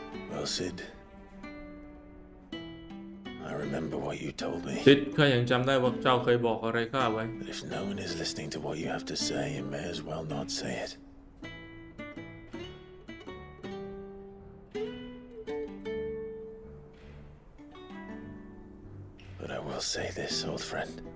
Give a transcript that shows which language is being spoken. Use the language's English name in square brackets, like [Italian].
[English] Well, Sid, I remember what you told me. [Thai] ซิดข้ายังจำได้ว่าเจ้าเคยบอกอะไรข้าไว้ [English] But if no one is listening to what you have to say, you may as well not say it. But I will say this, old friend.